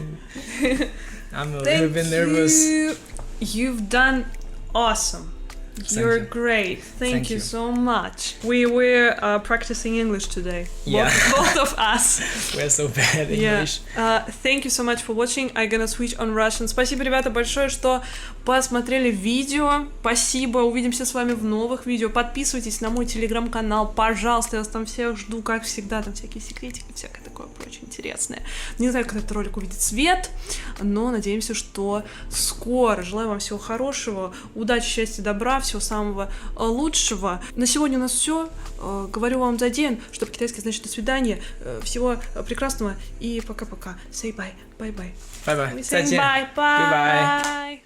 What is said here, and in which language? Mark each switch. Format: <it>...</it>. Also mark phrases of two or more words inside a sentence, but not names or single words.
<en>I'm a little bit nervous. You've done awesome. You're great. Thank you so much. We were practicing English today. Yeah. Both of us. We're so bad at English. Thank you so much for watching. I'm gonna switch on Russian.</en> <ru>Спасибо, ребята, большое, что посмотрели видео. Спасибо. Увидимся с вами в новых видео. Подписывайтесь на мой телеграм-канал, пожалуйста. Я вас там всех жду, как всегда. Там всякие секретики, всякое такое прочее интересное. Не знаю, когда этот ролик увидит свет, но надеемся, что скоро. Желаю вам всего хорошего, удачи, счастья, добра, всего самого лучшего. На сегодня у нас все. Говорю вам за день, что по-китайски значит до свидания. Всего прекрасного и пока-пока.</ru> <en>Say bye. Bye-bye. Bye-bye. Say bye. Bye.</en>